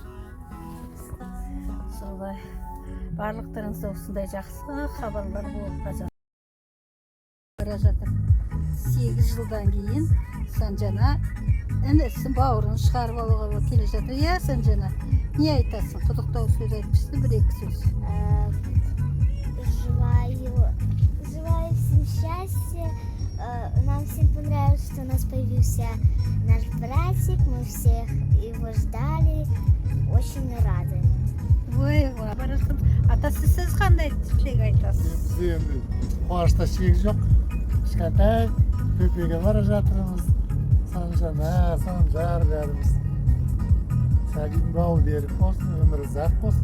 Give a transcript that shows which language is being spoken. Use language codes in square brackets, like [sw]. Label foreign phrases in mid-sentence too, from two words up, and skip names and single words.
[kk] Солай барлықтарыңызда осындай жақсы хабарлар болып бара жатыр. 8 жылдан кейін Санжана інісін бауырын шығарып алуға келе жатыр. Иә, Санжана, не айтасың? Құттықтау сөз айтыпсың, бір-екі сөз. [ru] Желаю всем счастья. Нам всем понравилось, что у нас появился наш братик. Мы всех его ждали. Очень рады. [kk] Ой, барасың. Атасы, сіз қандай тілек айтасыз? Біз енді қуанышта шек жоқ. Кішкентай бөпеге бара жатырмыз. Санжана, Санжар бәріміз. Сәлем бау беріп болсын, өмірі ұзақ болсын.